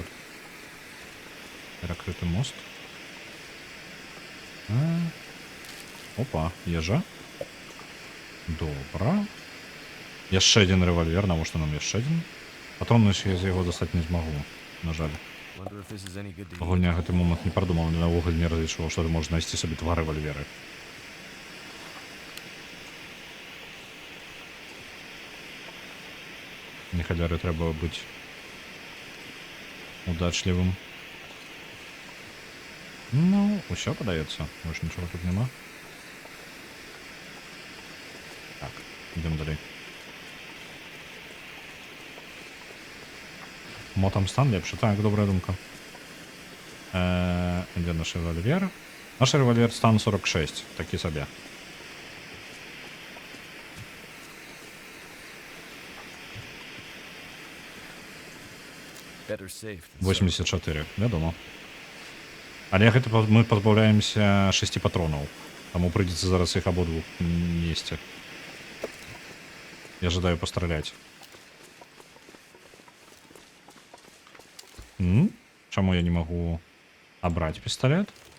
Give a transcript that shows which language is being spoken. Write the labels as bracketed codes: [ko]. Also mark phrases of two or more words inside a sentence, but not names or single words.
[be] Перакрыты мост. Опа, ежа. Добра. Яшчэ один рэвальвер, навошта нам яшчэ один? Патронны я з яго дастаць не змагу, на жаль. [en] Wonder if this is any good to [be] Гульня гэты момант не прадумаў, навогуле не разлічваў, што ты можаш знайсці сабе два рэвальверы. Нехаляры трэба быць удачлівым. Ну, усё падаецца. Больш нічога тут няма. Так, ідём далей. Мо там стан лепшы? Так, добрая думка. Ідзе наш рэвальвер. Наш рэвальвер стан 46, такі сабе. [en] better safe than sorry. [be] 84, вядома. Але гэта мы пазбаўляемся 6 патронаў. Таму прыйдзецца зараз іх абодвух несці. Я жадаю пастраляць. Чаму я не магу абраць пісталет?